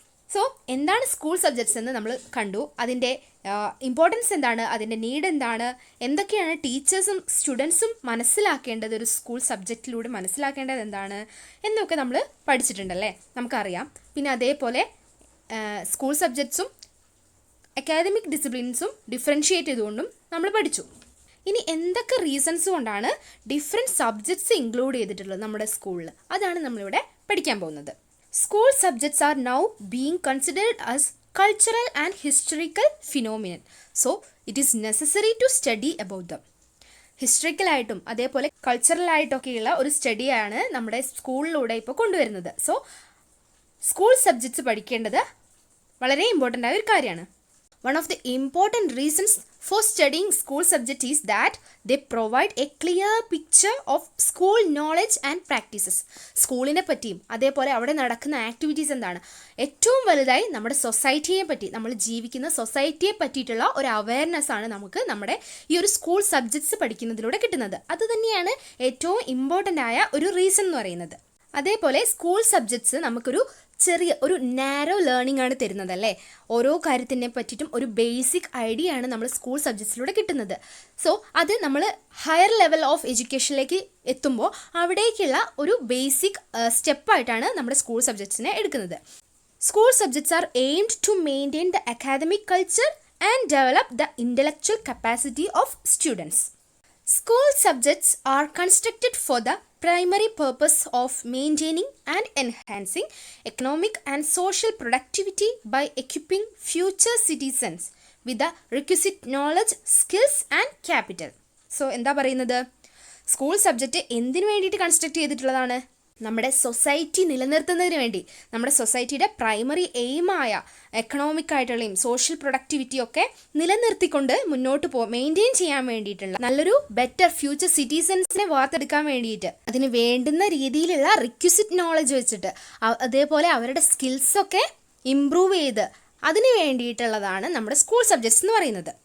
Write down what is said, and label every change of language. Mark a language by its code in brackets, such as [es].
[ml] So എന്താണ് school subjects എന്ന് നമ്മൾ കണ്ടു. അതിൻ്റെ ഇമ്പോർട്ടൻസ് എന്താണ്, അതിൻ്റെ നീഡ് എന്താണ്, എന്തൊക്കെയാണ് ടീച്ചേഴ്സും സ്റ്റുഡൻസും മനസ്സിലാക്കേണ്ടത്, ഒരു സ്കൂൾ സബ്ജക്റ്റിലൂടെ മനസ്സിലാക്കേണ്ടത് എന്താണ് എന്നൊക്കെ നമ്മൾ പഠിച്ചിട്ടുണ്ടല്ലേ, നമുക്കറിയാം. പിന്നെ അതേപോലെ സ്കൂൾ സബ്ജക്ട്സും അക്കാദമിക് ഡിസിപ്ലിൻസും ഡിഫറൻഷ്യേറ്റ് ചെയ്തുകൊണ്ടും നമ്മൾ പഠിച്ചു. ഇനി എന്തൊക്കെ റീസൺസ് കൊണ്ടാണ് ഡിഫറെൻറ്റ് സബ്ജക്ട്സ് ഇൻക്ലൂഡ് ചെയ്തിട്ടുള്ളത് നമ്മുടെ സ്കൂളിൽ, അതാണ് നമ്മളിവിടെ പഠിക്കാൻ പോകുന്നത്. [en] School subjects are now being considered as cultural and historical phenomenon. So, it is necessary to study about them. [ml] ഹിസ്റ്ററിക്കലായിട്ടും അതേപോലെ കൾച്ചറലായിട്ടൊക്കെയുള്ള ഒരു സ്റ്റഡിയാണ് നമ്മുടെ സ്കൂളിലൂടെ ഇപ്പോൾ കൊണ്ടുവരുന്നത്. സോ സ്കൂൾ സബ്ജക്ട്സ് പഠിക്കേണ്ടത് വളരെ ഇമ്പോർട്ടൻ്റ് ആയ ഒരു കാര്യമാണ്. [en] One of the important reasons for studying school subject is that they provide a clear picture of school knowledge and practices. [ml] സ്കൂളിനെ പറ്റിയും അതേപോലെ അവിടെ നടക്കുന്ന ആക്ടിവിറ്റീസ് എന്താണ്, ഏറ്റവും വലുതായി നമ്മുടെ സൊസൈറ്റിയെ പറ്റി, നമ്മൾ ജീവിക്കുന്ന സൊസൈറ്റിയെ പറ്റിയിട്ടുള്ള ഒരു അവയർനെസ് ആണ് നമുക്ക് നമ്മുടെ ഈ ഒരു സ്കൂൾ സബ്ജക്ട്സ് പഠിക്കുന്നതിലൂടെ കിട്ടുന്നത്. അത് തന്നെയാണ് ഏറ്റവും ഇമ്പോർട്ടൻ്റ് ആയ ഒരു റീസൺ എന്ന് പറയുന്നത്. അതേപോലെ സ്കൂൾ സബ്ജക്ട്സ് നമുക്കൊരു ഒരു നാരോ ലേണിംഗ് ആണ് തരുന്നത് അല്ലേ. ഓരോ കാര്യത്തിനെ പറ്റിയിട്ടും ഒരു ബേസിക് ഐഡിയ ആണ് നമ്മൾ സ്കൂൾ സബ്ജക്ട്സിലൂടെ കിട്ടുന്നത്. സോ അത് നമ്മൾ ഹയർ ലെവൽ ഓഫ് എഡ്യൂക്കേഷനിലേക്ക് എത്തുമ്പോൾ അവിടേക്കുള്ള ഒരു ബേസിക് സ്റ്റെപ്പായിട്ടാണ് നമ്മുടെ സ്കൂൾ സബ്ജക്ട്സിനെ എടുക്കുന്നത്. [en] School subjects are aimed to maintain the academic culture and develop the intellectual capacity of students. School subjects are constructed for the primary purpose of maintaining and enhancing economic and social productivity by equipping future citizens with the requisite knowledge, skills and capital. [ml] So, എന്താ പറയുന്നത്, school subject എന്തിനു വേണ്ടിയിട്ട് construct ചെയ്തിട്ടുള്ളതാണ്? നമ്മുടെ society നിലനിർത്തുന്നതിന് വേണ്ടി, നമ്മുടെ സൊസൈറ്റിയുടെ പ്രൈമറി എയിമായ എക്കണോമിക് ആയിട്ടുള്ളയും സോഷ്യൽ പ്രൊഡക്ടിവിറ്റിയൊക്കെ നിലനിർത്തിക്കൊണ്ട് മുന്നോട്ട് മെയിൻറ്റെയിൻ ചെയ്യാൻ വേണ്ടിയിട്ടുള്ള നല്ലൊരു ബെറ്റർ ഫ്യൂച്ചർ സിറ്റിസൻസിനെ വാർത്തെടുക്കാൻ വേണ്ടിയിട്ട് അതിന് വേണ്ടുന്ന രീതിയിലുള്ള റിക്വിസിറ്റ് നോളജ് വെച്ചിട്ട് അതേപോലെ അവരുടെ സ്കിൽസൊക്കെ ഇംപ്രൂവ് ചെയ്ത് അതിന് വേണ്ടിയിട്ടുള്ളതാണ് നമ്മുടെ സ്കൂൾ സബ്ജക്ട്സ് എന്ന് പറയുന്നത്.